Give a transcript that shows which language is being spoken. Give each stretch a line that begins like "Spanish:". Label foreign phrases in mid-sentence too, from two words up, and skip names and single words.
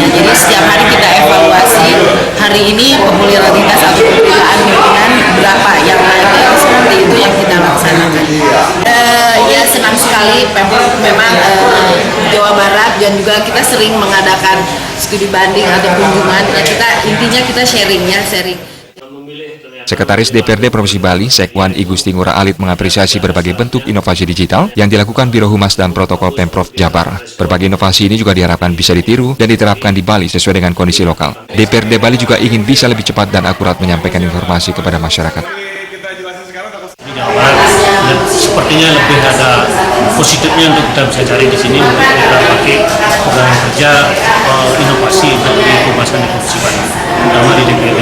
Indonesian: Jadi setiap hari kita evaluasi, hari ini popularitas atau pemberitaan pimpinan berapa yang naik, seperti itu yang kita laksanakan. Ya senang sekali Pemprov memang Jawa Barat, dan juga kita sering mengadakan studi banding atau kunjungan. Intinya kita sharing. Sekretaris DPRD Provinsi Bali, Sekwan I Gusti Ngurah Alit mengapresiasi berbagai bentuk inovasi digital yang dilakukan Biro Humas dan Protokol Pemprov Jabar. Berbagai inovasi ini juga diharapkan bisa ditiru dan diterapkan di Bali sesuai dengan kondisi lokal. DPRD Bali juga ingin bisa lebih cepat dan akurat menyampaikan informasi kepada masyarakat. Jawa Barat sepertinya lebih ada positifnya untuk kita bisa cari di sini untuk kita pakai program kerja inovasi untuk dikemaskan di Provinsi Bali, terutama di DPRD.